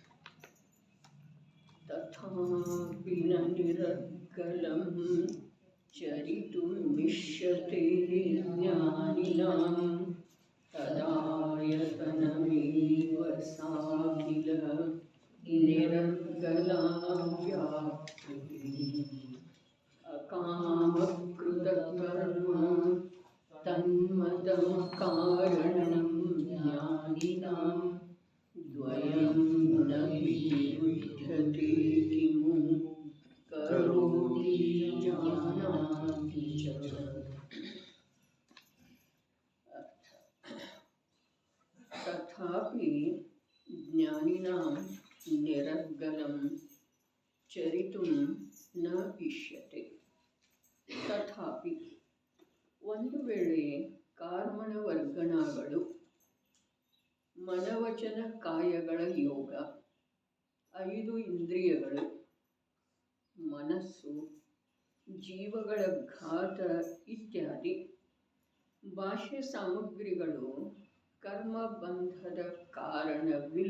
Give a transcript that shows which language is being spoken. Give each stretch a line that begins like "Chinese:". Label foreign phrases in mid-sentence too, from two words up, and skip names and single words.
Sanskrit: ತಥಾಪಿ ನ ನಿರರ್ಗಲಂ ಚರಿತುಮಿಷ್ಯತೆ ಜ್ಞಾನಿನಾಂ ತದಾಯತನಮೇವ ಸಾಖಿಲ ನಿರರ್ಗಲಾ ವ್ಯಾಪೃತಿಃ ಅಕಾಮಕೃತಕರ್ಮ ತನ್ಮತಂ ಕಾರಣಂ ಜ್ಞಾನಿನಾಂ ದ್ವಯಂ ನ ವಿರುಧ್ಯತೆ ಕಿಮು ಕರೋತಿ ಜಾನಾತಿ ಚ. ತಥಾಪಿ ಜ್ಞಾನಿನಾಂ ನಿರರ್ಗಲಂ ಚರಿತುಂ ನ ಇಷ್ಯತೆ.
Kannada: ತಥಾಪಿ ಒಂದು ವೇಳೆ ಕಾರ್ಮಣ ವರ್ಗಣಗಳು ಮನವಚನ ಕಾಯಗಳ ಯೋಗ, 5 ಇಂದ್ರಿಯಗಳು, ಮನಸ್ಸು, ಜೀವಗಳ ಘಾತ ಇತ್ಯಾದಿ ಬಾಹ್ಯ ಸಾಮಗ್ರಿಗಳು ಕರ್ಮಬಂಧದ ಕಾರಣವಿಲ್ಲ.